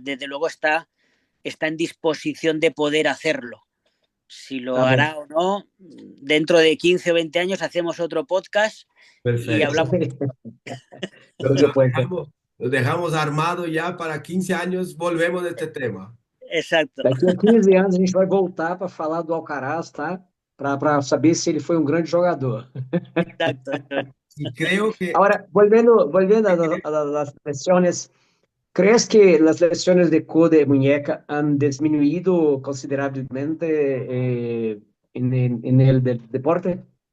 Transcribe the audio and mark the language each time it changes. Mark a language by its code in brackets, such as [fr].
[es] Desde luego está en disposición de poder hacerlo. Si lo hará o no, dentro de 15 o 20 años hacemos otro podcast y Perfecto. hablamos. Por supuesto. Lo dejamos armado ya para 15 años, volvemos de este tema. Exacto. [pt] Daqui a 15 anos a gente vai voltar para falar do Alcaraz, tá? Para saber se ele foi um grande jogador. [es] Exacto. Y creo que Ahora, volviendo a las lesiones, ¿crees que las lesiones de codo y muñeca han disminuido considerablemente en el deporte?